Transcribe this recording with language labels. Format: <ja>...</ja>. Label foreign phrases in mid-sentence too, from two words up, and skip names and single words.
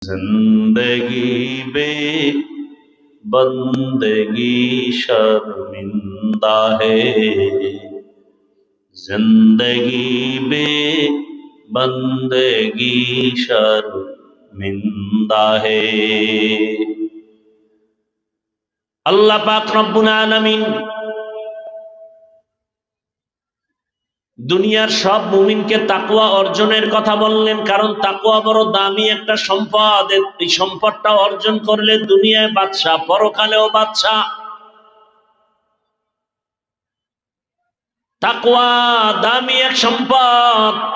<hi>जिंदगी बे बंदगी शर्मिंदा है, जिंदगी बे बंदगी शर्मिंदा है। अल्लाह पाक रब्बुल आलामीन</hi> <bn>দুনিয়ার সব মুমিনকে তাকওয়া অর্জনের কথা বললেন, কারণ তাকওয়া বড় দামি একটা সম্পদ। এই সম্পদটা অর্জন করলে দুনিয়ায় বাদশা, পরকালেও বাদশা। তাকওয়া দামি এক সম্পদ।</bn>